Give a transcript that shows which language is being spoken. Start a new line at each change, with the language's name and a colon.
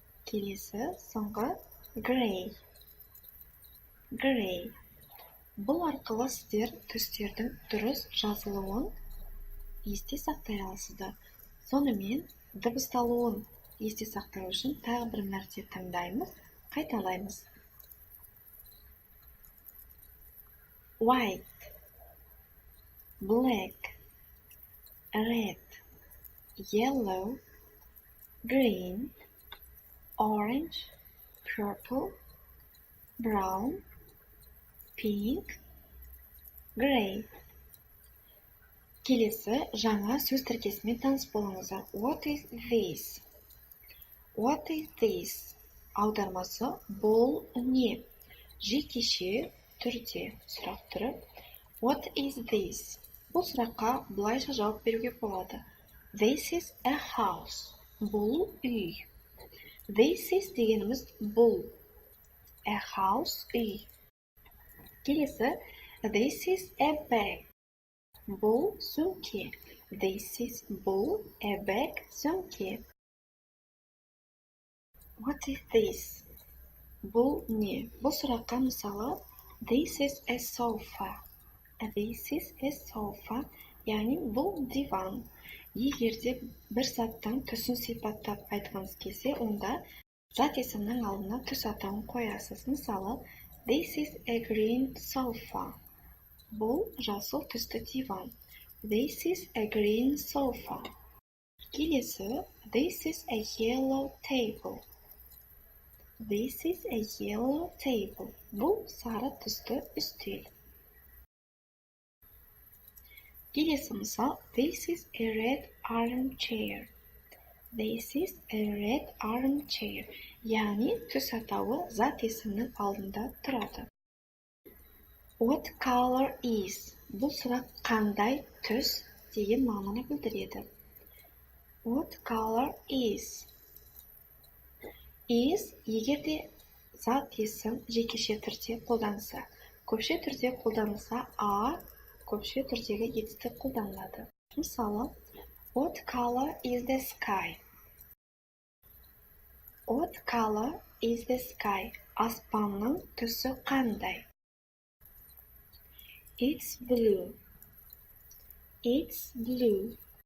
Kazakh: Келесі соңғы gray, gray. Бұл арқылы сіздер түстердің дұрыс жазылуын есте сақтай аласыздар. Сонымен дыбысталуын есте сақтау үшін тағы бір мәрте тыңдаймыз, қайталаймыз.
English: White, black, red, yellow, green, orange, purple, brown, pink, gray.
Kazakh: Келесі жаңа сөз тіркесімен таныс болыңыздар.
English: What is this? What is this?
Kazakh: Аудармасы бұл не? Жекеше түрде сұрақ түрі.
English: What is this?
Kazakh: Бұл сұраққа бұлайша жауап беруге болады.
English: This is a house.
Kazakh: Бұл үй.
English: This is
Kazakh: дегеніміз бұл.
English: A house
Kazakh: үй. Келесі
English: this is a bag.
Kazakh: Бұл сөмке.
English: This is
Kazakh: бұл
English: a bag
Kazakh: сөмке.
English: What is this?
Kazakh: Бұл не? Бұл сұраққа мысалы
English: this is a sofa. This is a sofa.
Kazakh: Яғни бұл диван. Егер де бір заттың түсін сипаттап айтқыңыз келсе, онда зат есімнің алдына түс атауын қоясыз. Мысалы
English: this is a green sofa.
Kazakh: Бұл жасыл түсті диван.
English: This is a green sofa.
Kazakh: Келесі
English: this is a yellow table. This is a yellow table.
Kazakh: Бұл сары түсті үстел. Келесі мысал
English: this is a red armchair. This is a red armchair.
Kazakh: Яғни түс атауы зат есімнің алдында тұрады.
English: What color is?
Kazakh: Бұл сұрақ қандай түс деген мағынаны білдіреді.
English: What color is?
Kazakh: Is егер де зат есім жекеше түрде қолданылса, көпше түрде қолданылса a көпше түрдегі етістік қолданылады.
English: Мысалы, what color is the sky? What color is the sky?
Kazakh: Аспанның түсі қандай?
English: It's blue. It's blue.